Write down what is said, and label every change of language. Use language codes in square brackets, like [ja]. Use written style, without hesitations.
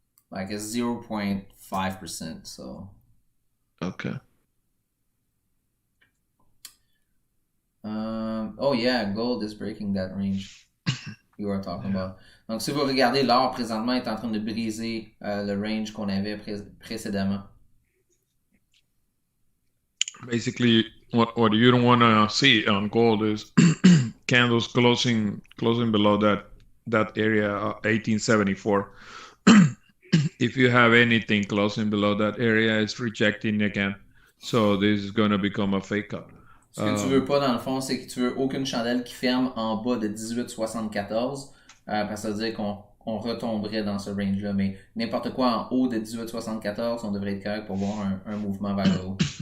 [en] Like it's 0.5%, so. Okay. Oh yeah, gold is breaking that range you were talking about. [fr] Donc si vous regardez, l'or présentement est en train de briser le range qu'on avait précédemment. [en] Basically, what you don't want to see on gold is candles closing below that area, 1874. If you have anything closing below that area, it's rejecting again. So this is going to become a fake up. [fr] Ce que tu veux pas, dans le fond, c'est que tu veux aucune chandelle qui ferme en bas de 18,74, parce que ça veut dire qu'on retomberait dans ce range-là. Mais n'importe quoi en haut de 18,74, on devrait être correct pour voir un mouvement vers le haut.